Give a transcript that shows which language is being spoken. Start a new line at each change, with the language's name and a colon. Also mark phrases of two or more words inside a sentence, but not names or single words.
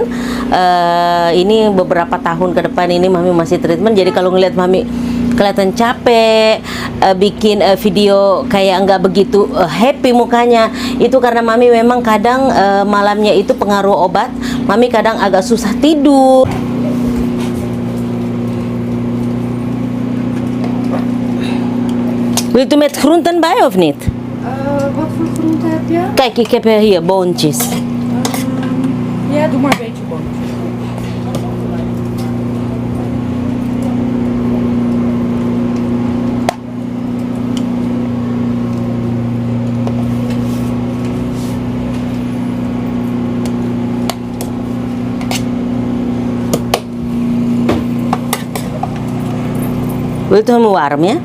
Indonesian: Ini beberapa tahun ke depan ini Mami masih treatment. Jadi kalau ngeliat Mami kelihatan capek, bikin video kayak nggak begitu happy mukanya, itu karena Mami memang kadang malamnya itu pengaruh obat. Mami kadang agak susah tidur.
Dutch: Wilt u met groenten bij of niet? Wat voor groente heb je? Kijk, ik heb hier boontjes. Ja, doe maar een beetje boontjes. Wilt u hem warm, ja?